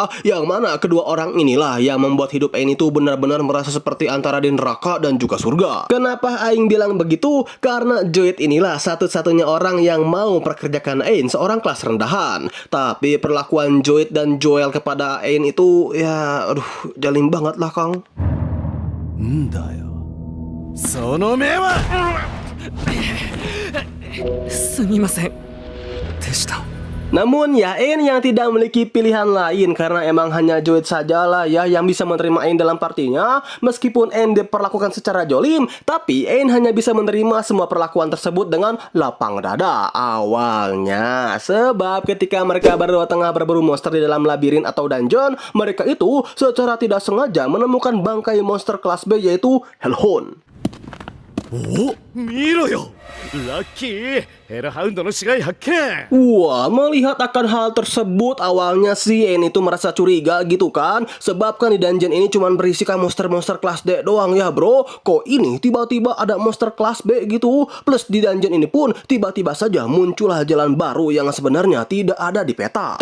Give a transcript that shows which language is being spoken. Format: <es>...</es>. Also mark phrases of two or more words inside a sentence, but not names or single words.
<id>Yang mana kedua orang inilah yang membuat hidup Ain itu benar-benar merasa seperti antara di neraka dan juga surga. Kenapa Aing bilang begitu? Karena Joid inilah satu-satunya orang yang mau perkerjakan Ain, seorang kelas rendahan. Tapi perlakuan Joid dan Joel kepada Ain itu ya aduh, jalim banget lah Kang.</id> <ja>んだよその目はすみませんでした。</ja> <id>Namun ya Ain yang tidak memiliki pilihan lain karena emang hanya Joid sajalah ya yang bisa menerima Ain dalam partinya. Meskipun Ain diperlakukan secara jolim, tapi Ain hanya bisa menerima semua perlakuan tersebut dengan lapang dada awalnya. Sebab ketika mereka berdua tengah berburu monster di dalam labirin atau dungeon, mereka itu secara tidak sengaja menemukan bangkai monster kelas B yaitu Hellhound.</id> <ja>お見ろよラッキーヘルハウンドの死骸発見</ja> <id>Wah, melihat akan hal tersebut awalnya si Ain itu merasa curiga gitu kan. Sebab kan di dungeon ini cuma berisikan monster-monster kelas D doang ya bro. Kok ini tiba-tiba ada monster kelas B gitu. Plus di dungeon ini pun tiba-tiba saja muncullah jalan baru yang sebenarnya tidak ada di peta.</id>